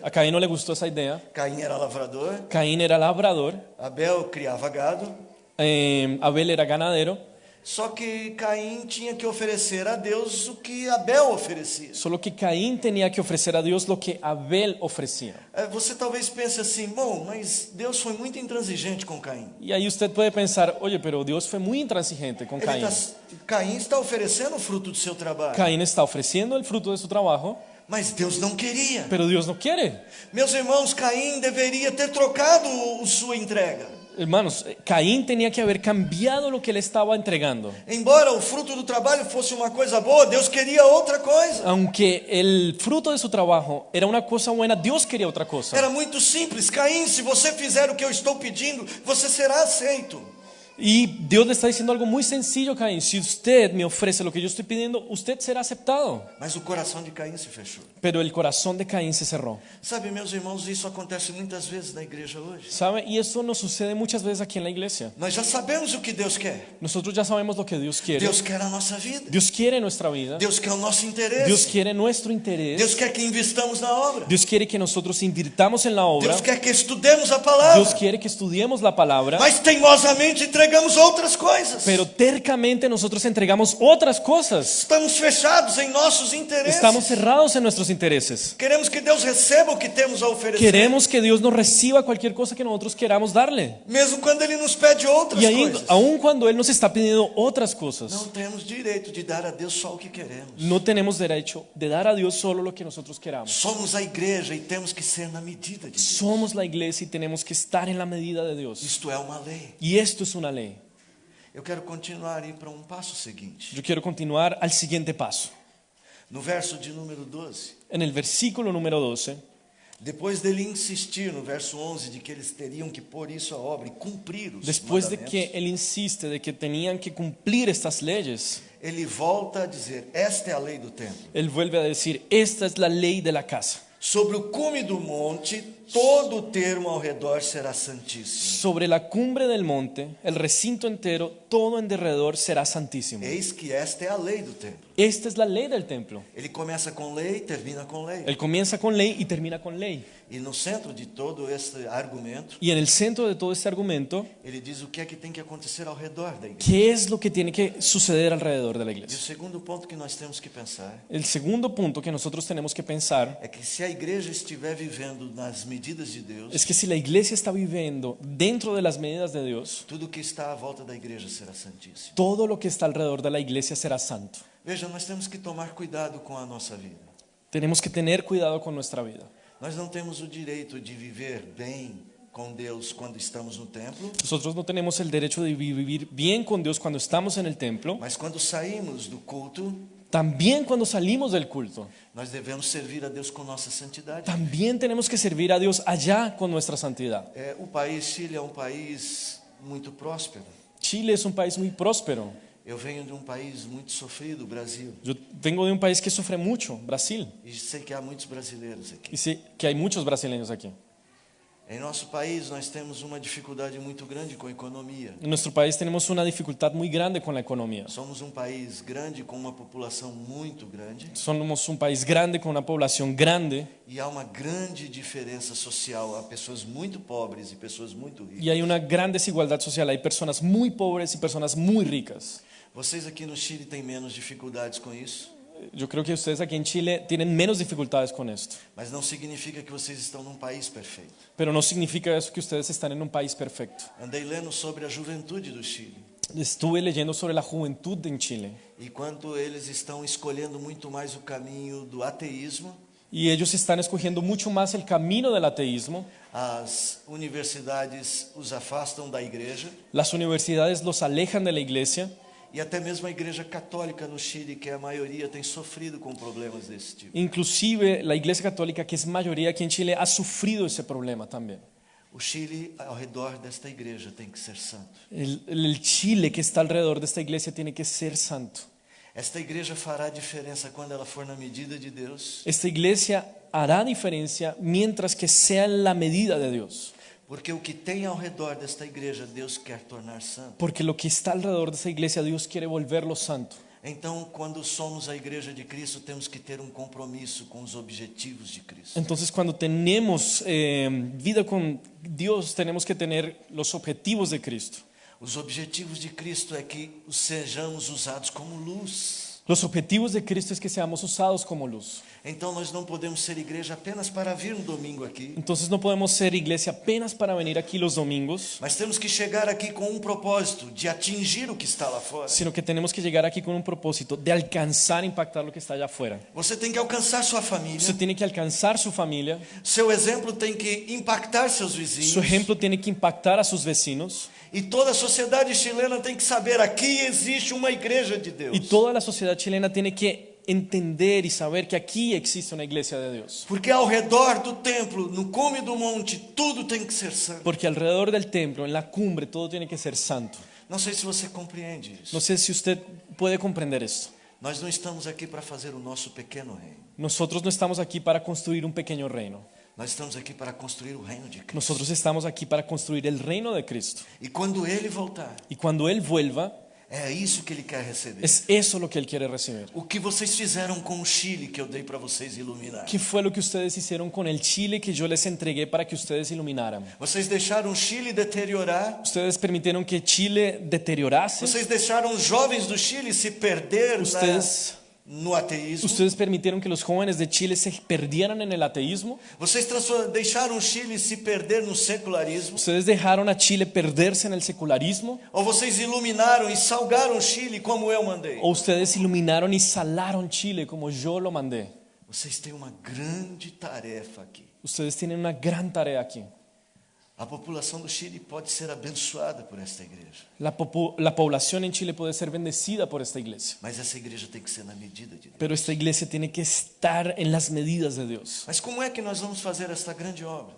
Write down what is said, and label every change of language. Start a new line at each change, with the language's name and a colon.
Spanish: A Caín no le gustó esa idea.
Portuguese: Caim era lavrador,
Spanish: Caín era labrador,
Portuguese: Abel criava gado.
Spanish: Abel era ganadero.
Portuguese: Só que Caim tinha que oferecer a Deus o que Abel oferecia.
Spanish: Solo que Caín tenía que ofrecer a Dios lo que Abel ofrecía.
Portuguese: Você talvez pense assim, bom, mas Deus foi muito intransigente com Caim.
Spanish: Y ahí usted puede pensar, oye, pero Dios fue muy intransigente con Caín.
Portuguese: Caim está oferecendo o fruto do seu trabalho.
Spanish: Caín está ofreciendo el fruto de su trabajo,
Portuguese: Mas Deus não queria.
Spanish: pero Dios no quiere.
Portuguese: Meus irmãos, Caim deveria ter trocado sua entrega.
Spanish: Hermanos, Caín tenía que haber cambiado lo que él estaba entregando.
Portuguese: Embora o fruto do trabalho fosse uma coisa boa, Deus queria outra coisa.
Spanish: Aunque el fruto de su trabajo era una cosa buena, Dios quería otra cosa.
Portuguese: Era muito simples. Caim, se você fizer o que eu estou pedindo, você será aceito.
Spanish: Y Dios le está diciendo algo muy sencillo, Caín. Si usted me ofrece lo que yo estoy pidiendo, usted será aceptado.
Portuguese: Mas o coração de Caim se fechou.
Spanish: Pero el corazón de Caín se cerró.
Portuguese: Sabe, meus irmãos, isso acontece muitas vezes na igreja hoje.
Spanish: ¿Sabe? Y esto nos sucede muchas veces aquí en la iglesia.
Portuguese: Nós já sabemos o que Deus quer.
Spanish: Nosotros ya sabemos lo que Dios quiere.
Portuguese: Deus quer a nossa vida.
Spanish: Dios quiere nuestra vida.
Portuguese: Deus quer o nosso interesse.
Spanish: Dios quiere nuestro
Portuguese: Deus
Spanish: interés.
Portuguese: quer que investamos na obra.
Spanish: Dios quiere que nosotros invirtamos en la obra.
Portuguese: Deus quer que estudemos a palavra.
Spanish: Dios quiere que estudiemos la palabra.
Portuguese: Mas teimosamente entregamos outras coisas.
Spanish: Pero tercamente nosotros entregamos otras cosas.
Portuguese: Estamos fechados em nossos interesses.
Spanish: Estamos cerrados en nuestros intereses.
Portuguese: Queremos que Deus receba o que temos a oferecer.
Spanish: Queremos que Dios nos reciba cualquier cosa que nosotros queramos darle.
Portuguese: Mesmo quando Ele nos pede outras
Spanish: Y ahí,
Portuguese: coisas.
Spanish: aun cuando Él nos está pidiendo otras
Portuguese: Não
Spanish: cosas,
Portuguese: temos direito de dar a Deus só o que queremos.
Spanish: no tenemos derecho de dar a Dios solo lo que nosotros queramos.
Portuguese: Somos a igreja e temos que ser na medida de Deus.
Spanish: Somos la iglesia y tenemos que estar en la medida de Dios.
Portuguese: Isto é uma lei.
Spanish: Y esto es una ley.
Portuguese: Eu quero continuar e ir para um passo seguinte.
Spanish: Yo quiero continuar al siguiente paso.
Portuguese: No verso de número 12.
Spanish: En el versículo número 12,
Portuguese: Depois dele insistir no verso 11 de que eles teriam que pôr isso à obra e cumprir os
Spanish: después de
Portuguese: mandamentos,
Spanish: que Él insiste de que tenían que cumplir estas leyes,
Portuguese: ele volta a dizer: esta é a lei do templo.
Spanish: Él vuelve a decir, esta es la ley de la casa.
Portuguese: Sobre o cume do monte, todo o termo ao redor será santíssimo.
Spanish: Sobre la cumbre del monte, el recinto entero, todo en derredor será santísimo.
Portuguese: Eis que esta é a lei do templo.
Spanish: Esta es la ley del templo.
Portuguese: Ele começa com lei e termina com lei.
Spanish: Él comienza con ley y termina con ley.
Portuguese: E no centro de todo este argumento,
Spanish: Y en el centro de todo este argumento,
Portuguese: ele diz o que é que tem que acontecer ao redor da igreja.
Spanish: ¿qué es lo que tiene que suceder alrededor de la
Portuguese: E o
Spanish: iglesia?
Portuguese: segundo ponto que nós temos que pensar
Spanish: El segundo punto que nosotros tenemos que pensar
Portuguese: é que se a igreja estiver vivendo nas medidas de Deus,
Spanish: es que si la iglesia está viviendo dentro de las medidas de Dios,
Portuguese: tudo que está à volta da igreja será santíssimo.
Spanish: todo lo que está alrededor de la iglesia será santo.
Portuguese: Veja, nós temos que tomar cuidado com a nossa vida.
Spanish: Tenemos que tener cuidado con nuestra vida.
Portuguese: Nós não temos o direito de viver bem com Deus quando estamos no templo,
Spanish: Nosotros no tenemos el derecho de vivir bien con Dios cuando estamos en el templo.
Portuguese: mas quando saímos do culto,
Spanish: También cuando salimos del culto,
Portuguese: nós devemos servir a Deus com nossa santidade.
Spanish: también tenemos que servir a Dios allá con nuestra santidad.
Portuguese: O país Chile é um país muito próspero.
Spanish: Chile es un país muy próspero.
Portuguese: Eu venho de um país muito sofrido, o Brasil,
Spanish: Yo vengo de un país que sufre mucho, Brasil,
Portuguese: e sei que há muitos brasileiros aqui.
Spanish: y sé que hay muchos brasileños aquí.
Portuguese: Em nosso país, nós temos uma dificuldade muito grande com a economia.
Spanish: En nuestro país tenemos una dificultad muy grande con la economía.
Portuguese: Somos um país grande com uma população muito grande
Spanish: Somos un país grande con una población grande
Portuguese: e há uma grande diferença social. Há pessoas muito pobres e pessoas muito ricas.
Spanish: y hay una gran desigualdad social. Hay personas muy pobres y personas muy ricas.
Portuguese: Vocês aqui no Chile têm menos dificuldades com isso,
Spanish: Yo creo que ustedes aquí en Chile tienen menos dificultades con esto,
Portuguese: mas não significa que vocês estão num país perfeito.
Spanish: pero no significa eso que ustedes están en un país perfecto.
Portuguese: Andei lendo sobre a juventude do Chile
Spanish: Estuve leyendo sobre la juventud en Chile
Portuguese: e quanto eles estão escolhendo muito mais o caminho do ateísmo.
Spanish: y ellos están escogiendo mucho más el camino del ateísmo.
Portuguese: As universidades os afastam da igreja
Spanish: Las universidades los alejan de la iglesia
Portuguese: e até mesmo a igreja católica no Chile, que a maioria tem sofrido com problemas desse tipo.
Spanish: Inclusive la iglesia católica, que es mayoría aquí en Chile, ha sufrido ese problema también.
Portuguese: O Chile, ao redor desta igreja, tem que ser santo.
Spanish: El Chile que está alrededor de esta iglesia tiene que ser santo.
Portuguese: Esta igreja fará diferença quando ela for na medida de Deus,
Spanish: Esta iglesia hará diferencia mientras que sea en la medida de Dios.
Portuguese: porque o que tem ao redor desta igreja, Deus quer tornar santo.
Spanish: Porque lo que está alrededor de esta iglesia, Dios quiere volverlo santo.
Portuguese: Então, quando somos a igreja de Cristo, temos que ter um compromisso com os objetivos de Cristo.
Spanish: Entonces, cuando tenemos vida con Dios, tenemos que tener los objetivos de Cristo.
Portuguese: Os objetivos de Cristo é que sejamos usados como luz.
Spanish: Los objetivos de Cristo es que seamos usados como luz.
Portuguese: Então nós não podemos ser igreja apenas para vir no domingo aqui,
Spanish: Entonces no podemos ser iglesia apenas para venir aquí los domingos,
Portuguese: mas temos que chegar aqui com um propósito de atingir o que está lá fora.
Spanish: sino que tenemos que llegar aquí con un propósito de alcanzar, impactar lo que está allá afuera.
Portuguese: Você tem que alcançar sua família,
Spanish: Usted tiene que alcanzar su familia,
Portuguese: seu exemplo tem que impactar seus
Spanish: su
Portuguese: vizinhos,
Spanish: ejemplo tiene que impactar a sus vecinos
Portuguese: e toda a sociedade chilena tem que saber: aqui existe uma igreja de Deus.
Spanish: y toda la sociedad chilena tiene que entender y saber que aquí existe una iglesia de Dios.
Portuguese: Porque ao redor do templo, no cume do monte, tudo tem que ser santo.
Spanish: Porque alrededor del templo, en la cumbre, todo tiene que ser santo.
Portuguese: Não sei se você compreende isso.
Spanish: No sé si usted puede comprender esto.
Portuguese: Nós não estamos aqui para fazer o nosso pequeno reino.
Spanish: Nosotros no estamos aquí para construir un pequeño reino.
Portuguese: Nós estamos aqui para construir o reino de Cristo.
Spanish: Nosotros estamos aquí para construir el reino de Cristo.
Portuguese: E quando Ele voltar,
Spanish: Y cuando Él vuelva,
Portuguese: é isso que Ele quer receber.
Spanish: es eso lo que Él quiere recibir.
Portuguese: O que vocês fizeram com o Chile que eu dei para vocês iluminar?
Spanish: ¿Qué fue lo que ustedes hicieron con el Chile que yo les entregué para que ustedes iluminaran?
Portuguese: Vocês deixaram o Chile deteriorar?
Spanish: Ustedes permitieron que Chile deteriorase.
Portuguese: Vocês deixaram os jovens do Chile se perder no ateísmo?
Spanish: Ustedes permitieron que los jóvenes de Chile se perdieran en el ateísmo.
Portuguese: Vocês deixaram o Chile se perder no secularismo?
Spanish: Ustedes dejaron a Chile perderse en el secularismo.
Portuguese: Ou vocês iluminaram e salgaram o Chile como eu mandei?
Spanish: O ustedes iluminaron y salaron Chile como yo lo mandé.
Portuguese: Vocês têm uma grande tarefa aqui.
Spanish: Ustedes tienen una gran tarea aquí.
Portuguese: A população do Chile pode ser abençoada por esta igreja,
Spanish: La población en Chile puede ser bendecida por esta iglesia.
Portuguese: mas essa igreja tem que ser na medida de Deus.
Spanish: Pero esta iglesia tiene que estar en las medidas de Dios.
Portuguese: Mas como é que nós vamos fazer esta grande obra?